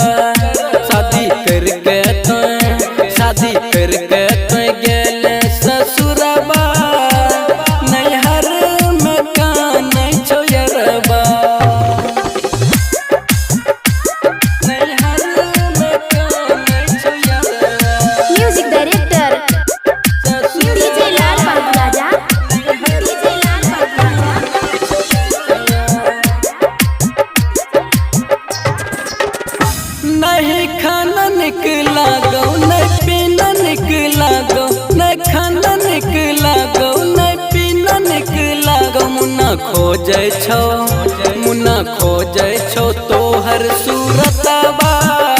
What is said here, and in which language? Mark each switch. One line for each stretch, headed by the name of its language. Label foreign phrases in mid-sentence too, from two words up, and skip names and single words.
Maithili: शादी करके तो गेले ससुरबा, नैहर में कानै छौ यरबा। नैहर में कानै छौ यरबा।
English: music director
Maithili: डीजे लाल बाबू राजा। डीजे लाल बाबू नहीं खाना निकला गौ, नहीं पीना निकला गौ, नहीं खाना निकला गौ, नहीं पीना निकला गौ। मुन्ना खोजै छौ तोहर सूरतबा,